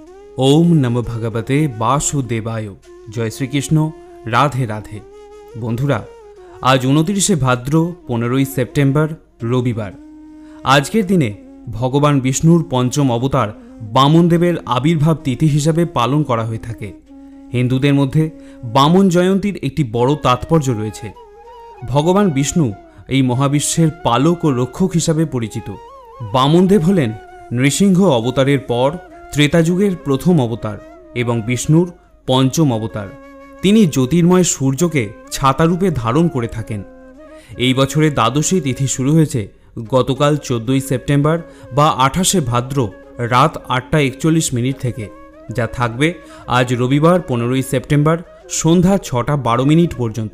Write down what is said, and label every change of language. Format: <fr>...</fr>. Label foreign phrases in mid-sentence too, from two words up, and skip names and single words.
<sa>ओम नमो भगवते वासुदेवाय। जय श्रीकृष्ण।</sa> <bn>রাধে রাধে। বন্ধুরা আজ 29 ভাদ্র 15 সেপ্টেম্বর রবিবার। আজকের দিনে ভগবান বিষ্ণুর পঞ্চম অবতার বামনদেবের আবির্ভাব তিথি হিসাবে পালন করা হয়ে থাকে। হিন্দুদের মধ্যে বামন জয়ন্তীর একটি বড় তাৎপর্য রয়েছে। ভগবান বিষ্ণু এই মহাবিশ্বের পালক ও রক্ষক হিসাবে পরিচিত। বামনদেব হলেন নৃসিংহ অবতারের পর ত্রেতা যুগের প্রথম অবতার এবং বিষ্ণুর পঞ্চম অবতার। তিনি জ্যোতির্ময় সূর্যকে ছাতারূপে ধারণ করে থাকেন। এই বছরের দ্বাদশী তিথি শুরু হয়েছে গতকাল 14 সেপ্টেম্বর বা 28 ভাদ্র রাত 8:41 থেকে, যা থাকবে আজ রবিবার 15 সেপ্টেম্বর সন্ধ্যা 6:12 পর্যন্ত।</bn>